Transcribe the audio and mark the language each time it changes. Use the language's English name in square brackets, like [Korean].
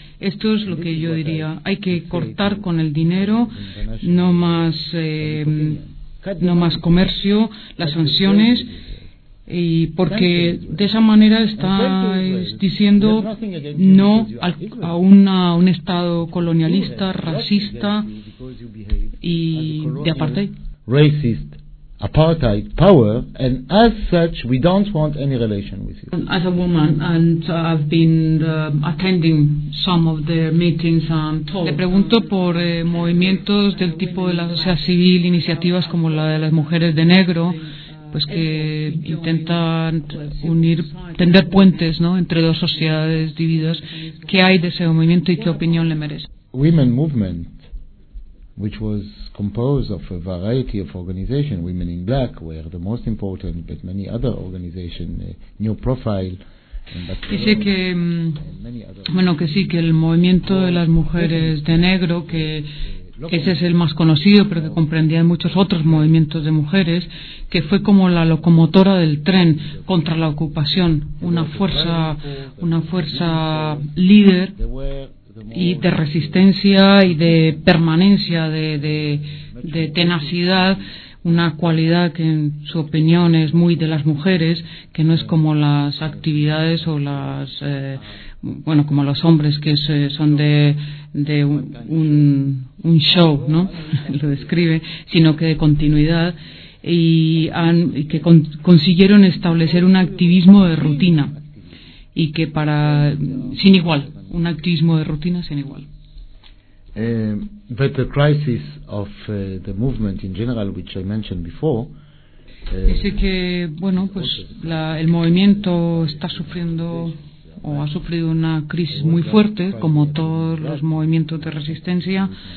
[Spanish] Esto es lo que yo diría. Hay que cortar con el dinero, no más comercio, las sanciones, y porque de esa manera estáis diciendo no a un estado colonialista, racista y de apartheid. [English] Racist. Apartheid power, and as such, we don't want any relation with you. As a woman, and I've been attending some of their meetings and talks. [Spanish] Le pregunto por movimientos del tipo de la sociedad civil, iniciativas como la de las mujeres de negro, pues que intentan unir, tender puentes, ¿no?, entre dos sociedades divididas. ¿Qué hay de ese movimiento y qué opinión le merece? [English] Women movement, which was composed of a variety of organizations. Women in Black were the most important, but many other organizations, New Profile. [Spanish] Dice que, bueno, que sí, que el movimiento de las mujeres de negro, que ese es el más conocido, pero que comprendía muchos otros movimientos de mujeres, que fue como la locomotora del tren contra la ocupación, una fuerza líder y de resistencia y de permanencia, de tenacidad, una cualidad que en su opinión es muy de las mujeres, que no es como las actividades o las bueno, como los hombres, que son de un show, ¿no? Lo describe, sino que de continuidad, y que consiguieron establecer un activismo de rutina y que para sin igual. Un activismo de rutina sin igual. [English] But the crisis of the movement in general, which I mentioned before, [Spanish] dice que, bueno, pues el movimiento está sufriendo o ha sufrido una crisis muy fuerte, como todos los movimientos de resistencia,